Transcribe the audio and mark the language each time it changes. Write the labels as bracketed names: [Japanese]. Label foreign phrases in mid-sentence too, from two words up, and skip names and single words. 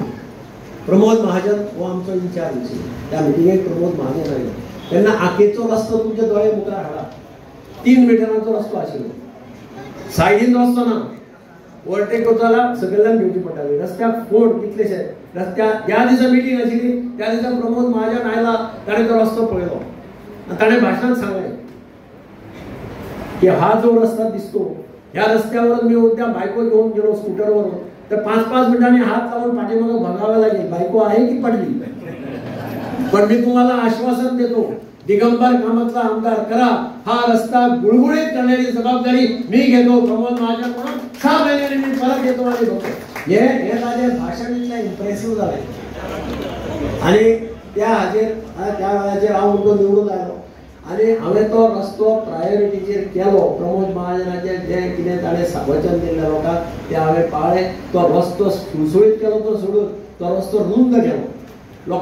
[Konkani] प्रमोद महाजन हो आमचो इन्चार्ज. त्या मिटिंगेक प्रमोद महाजन आयलो तेन्ना आखेचो रस्तो तुमचे दोळे मुखार हाडा. 3 मिटरांचो रस्तो आशिल्लो. सायडीन रस्तो ना. ओवरटेक करताना सगळ्यांना घेवची पडटाली. रस्त्याक फोड कितलेशे रस्त्याक ज्या दिसा मिटींग आशिल्ली त्या दिसा प्रमोद महाजन आयला ताणें तो रस्तो पळयलो आनी ताणें भाशणांत सांगलें की [Marathi] हा जो रस्ता दिसतो ह्या रस्त्यावर मी उद्या बायको घेऊन गेलो स्कूटरवरून तर 5-5 मिनिटांनी हात लावून पाठीमागे बघावं लागेल बायको आहे की पडली. पण मी तुम्हाला आश्वासन देतो दिगंबर कामतला आमदार करा. हा रस्ता गुळगुळीत करण्याची जबाबदारी मी घेतो. प्रमोद महाजन म्हणून 6 महिन्यांनी मी परत येतो आणि बघतो. [Konkani] हे माझे भाषण इतलें इम्प्रेसिव्ह जालें आनी त्या वेळाचेर हांव निवडून आयलो आनी हांवें तो रस्तो प्रायोरिटीचेर केलो. प्रमोद महाजनाचें जें कितें ताणें वचन दिल्लें लोकांक तें हांवें पाळ्ळें. तो रस्तो सुळसुळीत केलो तो सोडून तो रस्तो रुंद केलो.